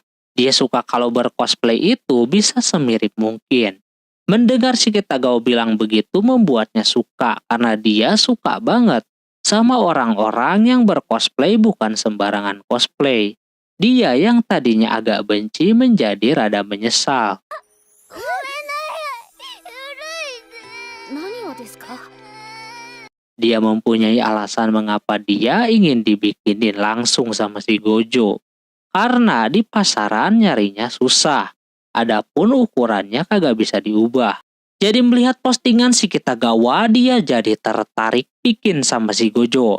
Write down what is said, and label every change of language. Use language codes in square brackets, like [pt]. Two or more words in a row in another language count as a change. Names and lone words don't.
[id] Dia suka kalau bercosplay itu bisa semirip mungkin. Mendengar si Kitagawa bilang begitu membuatnya suka karena dia suka banget sama orang-orang yang bercosplay bukan sembarangan cosplay. Dia yang tadinya agak benci menjadi rada menyesal. [ja] ごめんなさい。古いね。何をですか？ [id] Dia mempunyai alasan mengapa dia ingin dibikinin langsung sama si Gojo. Karena di pasaran nyarinya susah. Adapun ukurannya kagak bisa diubah. Jadi melihat postingan si Kitagawa, dia jadi tertarik bikin sama si Gojo.